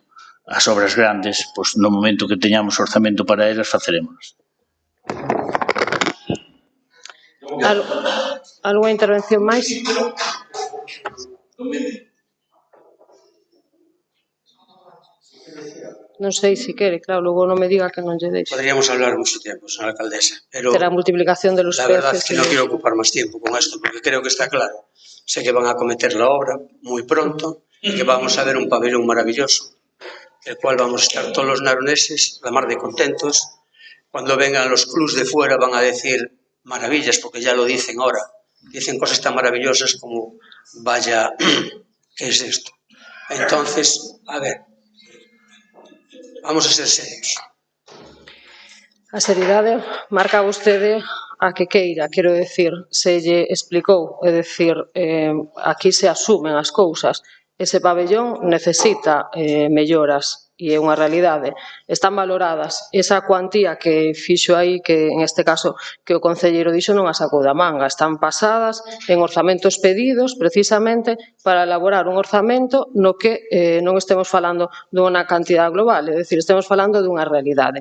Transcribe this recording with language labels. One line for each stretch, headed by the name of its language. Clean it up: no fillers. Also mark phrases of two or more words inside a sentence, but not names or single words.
Galician: As obras grandes, pois no momento que teñamos orzamento para elas, facerémolas. Alguna intervención máis? Non sei se quere, claro, logo non me diga que non lle deixe.
Spanish: Podríamos hablar mucho tiempo, señora alcaldesa, pero la multiplicación de los la verdad peces. es que no quiero ocupar más tiempo con esto, porque creo que está claro. Sé que van a acometer la obra muy pronto y que vamos a ver un pabellón maravilloso, el cual vamos a estar todos los naroneses la mar de contentos. Cuando vengan los clubs de fuera van a decir maravillas, porque ya lo dicen ahora. Dicen cosas tan maravillosas como, vaya, ¿qué es esto? Entonces, a ver, vamos a ser serios.
Galician: A seriedade marca vostede a que queira, quero decir, se lle explicou, é dicir, aquí se asumen as cousas. Ese pabellón necesita melloras e é unha realidade. Están valoradas. Esa cuantía que fixo aí, que en este caso que o concelleiro dixo non a sacou da manga, están pasadas en orzamentos pedidos precisamente para elaborar un orzamento no que non estemos falando dunha cantidad global, é dicir, estemos falando dunha realidade.